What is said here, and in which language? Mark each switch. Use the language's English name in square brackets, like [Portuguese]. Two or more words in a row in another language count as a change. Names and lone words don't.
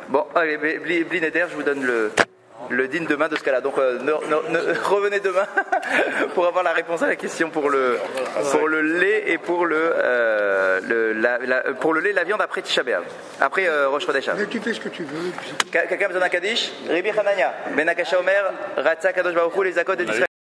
[French] Bon, allez, [Hebrew] בלי נדר, [French] je vous donne le din demain de ce cas-là. Donc revenez demain pour avoir la réponse à la question pour le lait et pour le lait, la viande après Tisha B'Av, après Rosh Chodesh Av. Mais tu fais ce que tu veux. [Hebrew] Quelqu'un besoin d'un Kaddish? רבי חנניא בן עקשיא אומר רצה קדוש ברוך הוא, [French] les Zakot de